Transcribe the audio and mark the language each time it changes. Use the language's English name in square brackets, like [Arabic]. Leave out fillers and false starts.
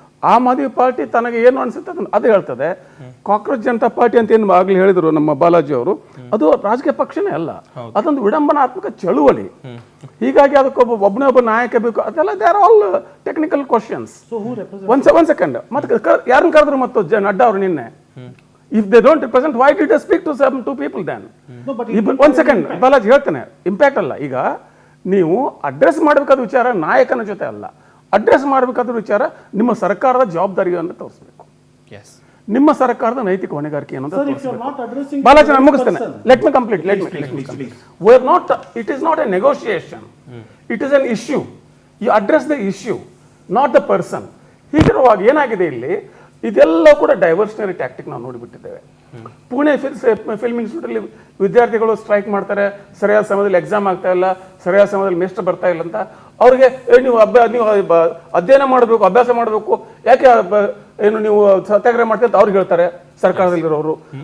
[Kannada] Aam Aadmi party ತನಗೆ ಏನು ಅನಿಸುತ್ತೆ ಅದು ಹೇಳ್ತದೆ. ಕಾಕ್ರೋಚ್ ಜನತಾ ಪಾರ್ಟಿ ಅಂತ ಏನು ಆಗ್ಲಿ ಹೇಳಿದ್ರು ನಮ್ಮ ಬಾಲಾಜಿ ಅವರು, ಅದು ರಾಜಕೀಯ ಪಕ್ಷನೇ ಅಲ್ಲ, ಅದೊಂದು ವಿಡಂಬನಾತ್ಮಕ ಚಳುವಳಿ. ಹೀಗಾಗಿ ಅದಕ್ಕೆ ಒಬ್ಬನೇ ಒಬ್ಬ ನಾಯಕ ಬೇಕು, ಅದೆಲ್ಲ [English] They are all technical questions. [Kannada] One second, ಮತ್ತೆ ಯಾರನ್ನ ಕರೆದ್ರು ಮತ್ತು ನಡ್ಡಾ ಅವರು ನಿನ್ನೆ? [English] If they don't represent, why did they speak to some two people then? One second, [Kannada] Balaji ಹೇಳ್ತೇನೆ, ಇಂಪ್ಯಾಕ್ಟ್ ಅಲ್ಲ. ಈಗ ನೀವು ಅಡ್ರೆಸ್ ಮಾಡಬೇಕಾದ ವಿಚಾರ ನಾಯಕನ ಜೊತೆ ಅಲ್ಲ, ಅಡ್ರೆಸ್ ಮಾಡಬೇಕಾದ ವಿಚಾರ ನಿಮ್ಮ ಸರ್ಕಾರದ ಜವಾಬ್ದಾರಿಯನ್ನು ತೋರಿಸಬೇಕು. ನಿಮ್ಮ ಸರ್ಕಾರದ ನೈತಿಕ ಹೊಣೆಗಾರಿಕೆ ಏನಂತ ತೋರಿಸಬೇಕು. ಬಾಲಾಜಿ, ನಾನು ಮುಗಿಸ್ತೇನೆ. [English] Let me complete. We are not, it is not a negotiation, it is an issue. You address the issue, not the person. [Kannada] ಹೀಗಿರುವಾಗ ಏನಾಗಿದೆ ಇಲ್ಲಿ, ಇದೆಲ್ಲ ಕೂಡ ಡೈವರ್ಷನರಿ ಟ್ಯಾಕ್ಟಿಕ್ ನಾವು ನೋಡಿಬಿಟ್ಟಿದ್ದೇವೆ. ಪುಣೆ ಫಿಲ್ಮ್ ಇನ್ಸ್ಟಿಟ್ಯೂಟಲ್ಲಿ ವಿದ್ಯಾರ್ಥಿಗಳು ಸ್ಟ್ರೈಕ್ ಮಾಡ್ತಾರೆ, ಸರಿಯಾದ ಸಮಯದಲ್ಲಿ ಎಕ್ಸಾಮ್ ಆಗ್ತಾ ಇಲ್ಲ, ಸರಿಯಾದ ಸಮಯದಲ್ಲಿ ಮೇಸ್ಟರ್ ಬರ್ತಾ ಇಲ್ಲ ಅಂತ. ಅವ್ರಿಗೆ ನೀವು ಅಧ್ಯಯನ ಮಾಡಬೇಕು, ಅಭ್ಯಾಸ ಮಾಡಬೇಕು, ಯಾಕೆ ಏನು ನೀವು ಸತ್ಯಾಗ್ರಹ ಮಾಡ್ತೀವಿ ಅಂತ ಅವ್ರಿಗೆ ಹೇಳ್ತಾರೆ ಸರ್ಕಾರದಲ್ಲಿರೋರು.